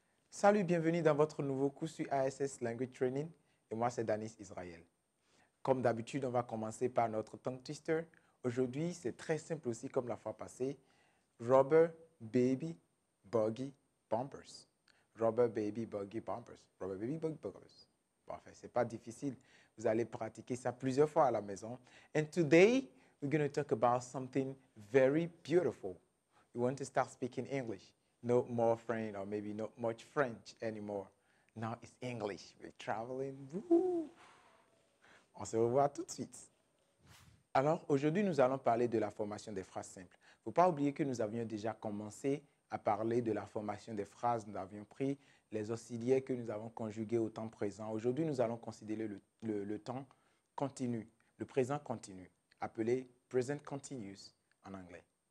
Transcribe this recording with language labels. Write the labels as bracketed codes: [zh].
[fr] Salut, bienvenue dans votre nouveau cours sur ASS Language Training. Et moi, c'est Danis Israël. Comme d'habitude, on va commencer par notre tongue twister. Aujourd'hui, c'est très simple aussi comme la fois passée. [en] Rubber, baby, buggy, bumpers. Rubber, baby, buggy, bumpers. Rubber, baby, buggy, bumpers. [fr] Parfait, c'est pas difficile. Vous allez pratiquer ça plusieurs fois à la maison. [en] And today, we're going to talk about something very beautiful. We want to start speaking English. No more French or maybe not much French anymore. Now it's English. We're traveling. Woo! [fr] On se revoit tout de suite. Alors, aujourd'hui, nous allons parler de la formation des phrases simples. Il ne faut pas oublier que nous avions déjà commencé à parler de la formation des phrases. Nous avions pris les auxiliaires que nous avons conjugués au temps présent. Aujourd'hui, nous allons considérer le temps continu, le présent continu, appelé present continuous en anglais.